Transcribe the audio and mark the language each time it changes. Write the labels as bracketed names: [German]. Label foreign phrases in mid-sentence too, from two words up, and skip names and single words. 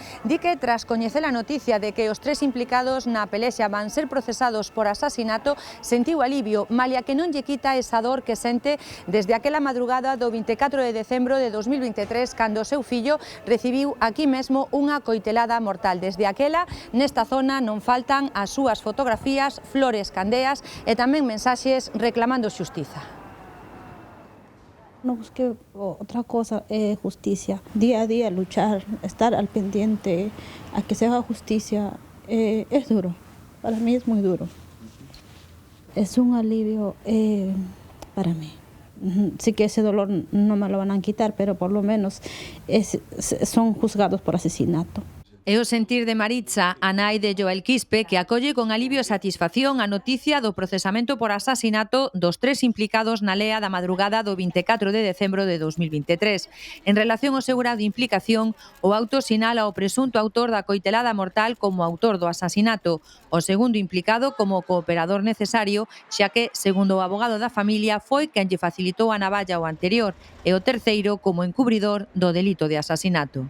[Galician] Di que tras coñecer a noticia de que os 3 implicados na pelexa van ser procesados por asasinato, sentiu alivio, malia que non lle quita esa dor que sente desde aquela madrugada do 24 de decembro de 2023, cando o seu fillo recibiu aquí mesmo unha coitelada mortal. Desde aquela, nesta zona non faltan as súas fotografías, flores candeas e tamén mensaxes reclamando xustiza. [Spanish] No busqué otra cosa, justicia. Día a día luchar, estar al pendiente, a que se haga justicia, es duro. Para mí es muy duro. Es un alivio para mí. Sí que ese dolor no me lo van a quitar, pero por lo menos son juzgados por asesinato. [Galician] É o sentir de Maritza, a nai de Joel Quispe, que acolle con alivio e satisfacción a noticia do procesamento por asasinato dos 3 implicados na lea da madrugada do 24 de decembro de 2023. En relación ao seu grado de implicación, o auto sinala o presunto autor da coitelada mortal como autor do asasinato, o segundo implicado como cooperador necesario, xa que, segundo o abogado da familia, foi quen lle facilitou a navalla o anterior, e o terceiro como encubridor do delito de asasinato.